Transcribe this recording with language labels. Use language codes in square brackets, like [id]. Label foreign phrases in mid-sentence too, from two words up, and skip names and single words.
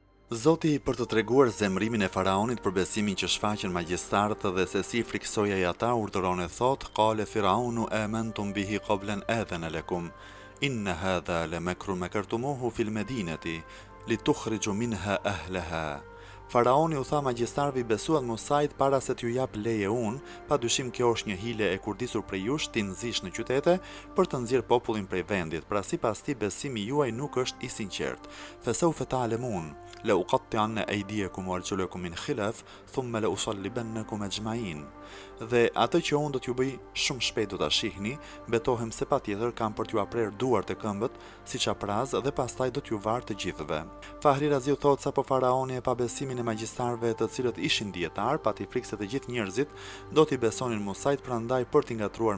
[sq] Zoti për të treguar zemrimin e faraonit për besimin që shfaqen magjistarët dhe se si friksoi ai ata, urdhëron e thot: [ar] "قال فرعون آمنتم به قبل أن آذن لكم إن هذا لمكر مكرتموه في المدينة لتخرجوا منها أهلها." [sq] Faraoni u tha magjistarëve i besuan Musait para se t'ju jap leje unë, padyshim kjo është një hile e kurdisur prej jush t'i nxish në qytete për të nxjerrë popullin prej vendit, pra sipas tij besimi juaj nuk është i sinqert. [ar] فسوف تعلمون لأقطعن أيديكم وأرجلكم من خلاف ثم لأصلبنكم أجمعين. [sq] Dhe atë që unë do t'ju bëj shumë shpejt do ta shihni, betohem se patjetër kam për t'ju aprer duart e këmbët si çapraz dhe pastaj do t'ju var të gjithëve. Fahri Raziu thot sapo faraoni e pa besimin e magjistarëve të cilët ishin dietar, pati frikse të gjithë njerëzit do t'i besonin Musait, prandaj për t'i ngatruar